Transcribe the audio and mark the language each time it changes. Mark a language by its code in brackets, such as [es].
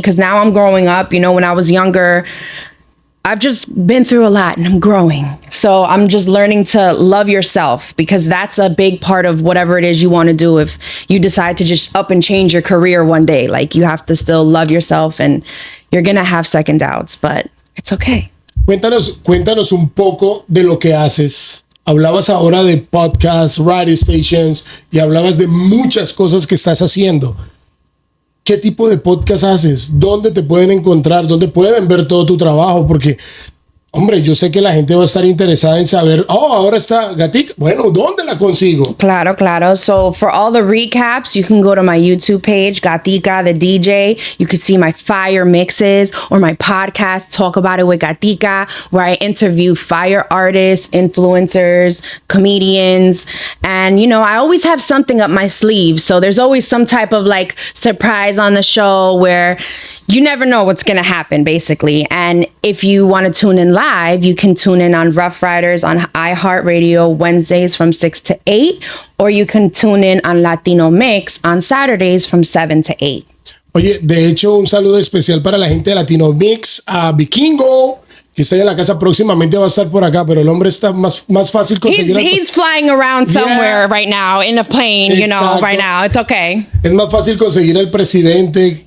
[en] Because now I'm growing up. When I was younger, I've just been through a lot and I'm growing. So I'm just learning to love yourself, because that's a big part of whatever it is you want to do. If you decide to just up and change your career one day, like, you have to still love yourself, and you're going to have second doubts, but it's okay. [es] Cuéntanos un poco de lo que haces. Hablabas ahora de podcasts, [en] radio stations, [es] y hablabas de muchas cosas que estás haciendo. ¿Qué tipo de podcast haces? ¿Dónde te pueden encontrar? ¿Dónde pueden ver todo tu trabajo? Porque, hombre, yo sé que la gente va a estar interesada en saber, ahora está Gatica. Bueno, ¿dónde la consigo? [en] Claro. So for all the recaps, you can go to my YouTube page, Gatica, the DJ. You can see my fire mixes, or my podcast, Talk About It with Gatica, where I interview fire artists, influencers, comedians. And, I always have something up my sleeve. So there's always some type of, like, surprise on the show where you never know what's going to happen, basically. And if you want to tune in live, you can tune in on Rough Riders on iHeartRadio Wednesdays from 6 to 8, or you can tune in on Latino Mix on Saturdays from 7 to 8. [es] Oye, de hecho, un saludo especial para la gente de Latino Mix, a Vikingo, que está en la casa, próximamente va a estar por acá, pero el hombre está más fácil conseguir. [en] He's flying around somewhere right now in a plane, right now. It's okay. [es] Es más fácil conseguir el presidente.